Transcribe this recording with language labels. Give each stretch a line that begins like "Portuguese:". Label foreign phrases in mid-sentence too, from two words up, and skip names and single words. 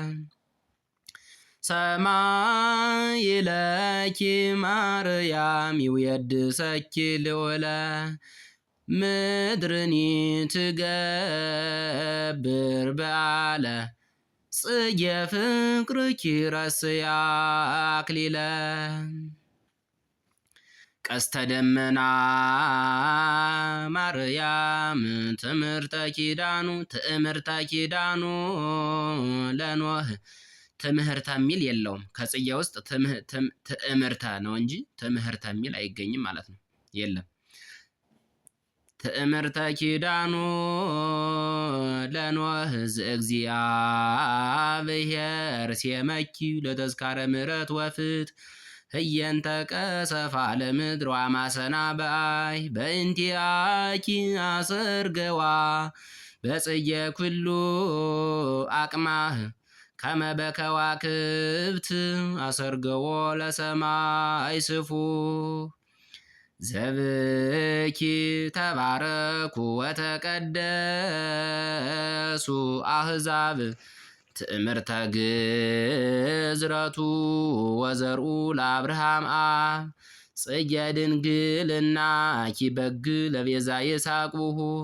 Geez: ሰማይ ለኪ ማርያም ይውየድሰኪ ልዑለ ምድርኒ ትገብር በዓለ ጽጌ ፍቅርኪ ረስያ አክሊለ ቀስተ ደመና ማርያም ትምህርተ ኪዳኑ ለኖህ
Amharic: ትምህርተ የሚል የለውም። ከጽጌ ውስጥ ትምህርተ ነው እንጂ ትምህርተ የሚል አይገኝም ማለት ነው። የለም።
Geez: ትምህርተ ኪዳኑ ለኖህ ዘእግዚአብሔር ሴመኪ ለተዝካረ ምሕረት ወፍት ህየንተ ቀሰፋ ለምድር ወአማሰና በአይ በእንቲአኪ አሰርገዋ በጽጌ ኩሉ አቅማህ ከመ በከዋክብት አሰርገዎ ለሰማይ ስፉ ዘብኪ ተባረኩ ወተቀደሱ አሕዛብ ትእምርተ ግዝረቱ ወዘርኡ ለአብርሃም አብ ጽጌ ድንግልናኪ በግ ለቤዛ ይሳቅቡሁ